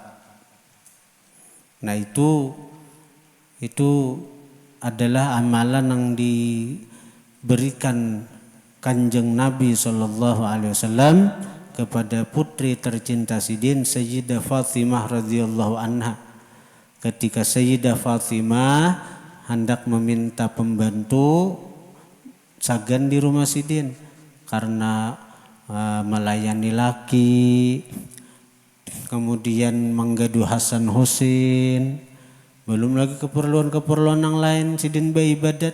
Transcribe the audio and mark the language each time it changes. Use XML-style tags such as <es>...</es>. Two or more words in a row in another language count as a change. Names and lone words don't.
<id>Nah itu adalah amalan yang diberikan Kanjeng Nabi SAW kepada putri tercinta Sidin Sayyidah Fatimah</id> <ar>radhiyallahu anha.</ar> <bjn>Ketika Sayyidah Fatimah hendak meminta pembantu sagan di rumah Sidin karena melayani laki, kemudian menggaduh Hasan Husin, belum lagi keperluan-keperluan yang lain Sidin beribadat.</bjn>